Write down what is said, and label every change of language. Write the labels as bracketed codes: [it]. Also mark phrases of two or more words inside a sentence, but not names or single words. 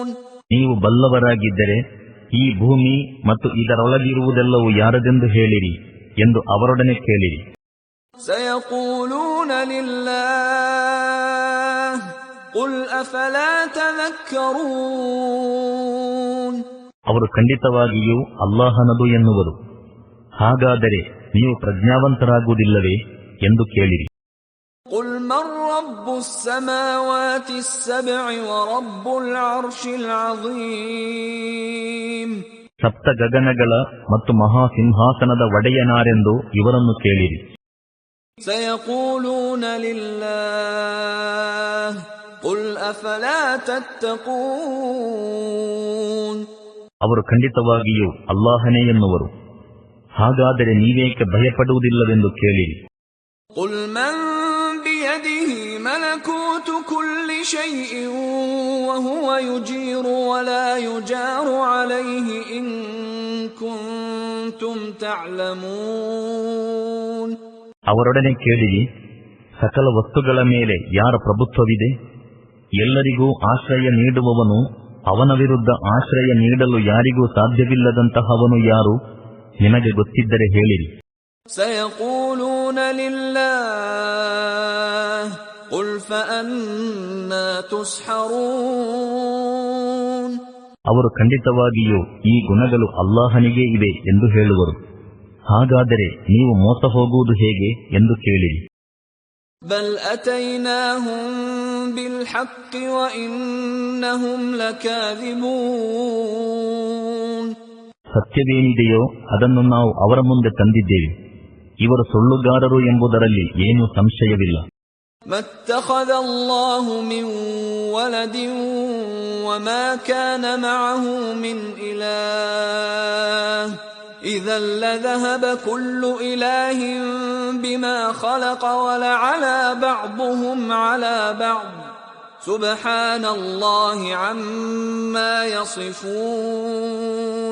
[kn] ನೀವು ಬಲ್ಲವರಾಗಿದ್ದರೆ ಈ ಭೂಮಿ ಮತ್ತು ಇದರೊಳಗಿರುವುದೆಲ್ಲವೂ ಯಾರದೆಂದು ಹೇಳಿರಿ ಎಂದು ಅವರೊಡನೆ ಕೇಳಿರಿ. [ar] سيقولون لله قل أفلا تذكرون. [kn] ಅವರು ಖಂಡಿತವಾಗಿಯೂ ಅಲ್ಲಾಹನದು ಎನ್ನುವರು. ಹಾಗಾದರೆ ನೀವು ಪ್ರಜ್ಞಾವಂತರಾಗುವುದಿಲ್ಲವೇ ಎಂದು ಕೇಳಿರಿ. [ar] قل من رب السماوات السبع ورب العرش العظيم. [kn] ಸಪ್ತ ಗಗನಗಳ ಮತ್ತು ಮಹಾಸಿಂಹಾಸನದ ಒಡೆಯನಾರೆಂದು ಇವರನ್ನು ಕೇಳಿರಿ. [ar] سيقولون لله قل أفلا تتقون. [kn] ಅವರು ಖಂಡಿತವಾಗಿಯೂ ಅಲ್ಲಾಹನೇ ಎನ್ನುವರು. ಹಾಗಾದರೆ ನೀವೇಕೆ ಭಯಪಡುವುದಿಲ್ಲವೆಂದು ಕೇಳಿರಿ. [ar] قل من بيده ملكوت كل شيء وهو يجير ولا يجار عليه إن كنتم تعلمون. [kn] ಅವರೊಡನೆ ಕೇಳಿರಿ, ಸಕಲ ವಸ್ತುಗಳ ಮೇಲೆ ಯಾರ ಪ್ರಭುತ್ವವಿದೆ? ಎಲ್ಲರಿಗೂ ಆಶ್ರಯ ನೀಡುವವನು, ಅವನ ವಿರುದ್ಧ ಆಶ್ರಯ ನೀಡಲು ಯಾರಿಗೂ ಸಾಧ್ಯವಿಲ್ಲದಂತಹವನು ಯಾರು? ನಿಮಗೆ ಗೊತ್ತಿದ್ದರೆ ಹೇಳಿರಿ. [ar] سيقولون لله قل فأنا تسحرون. [kn] ಅವರು ಖಂಡಿತವಾಗಿಯೂ ಈ ಗುಣಗಳು ಅಲ್ಲಾಹನಿಗೆ ಇವೆ ಎಂದು ಹೇಳುವರು. ಹಾಗಾದರೆ ನೀವು ಮೋಸ ಹೋಗುವುದು ಹೇಗೆ ಎಂದು ಕೇಳಿರಿ. [ar] بل أتيناهم بالحق وإنهم لكاذبون. [kn] ಸತ್ಯವೇನಿದೆಯೋ ಅದನ್ನು ನಾವು ಅವರ ಮುಂದೆ ತಂದಿದ್ದೇವೆ. ಇವರು ಸುಳ್ಳುಗಾರರು ಎಂಬುದರಲ್ಲಿ ಏನೂ ಸಂಶಯವಿಲ್ಲ. [ar] ما اتخذ الله من ولد وما كان معه من إله إذا لذهب كل إله بما خلق ولعلى بعضهم على بعض سبحان الله عما يصفون.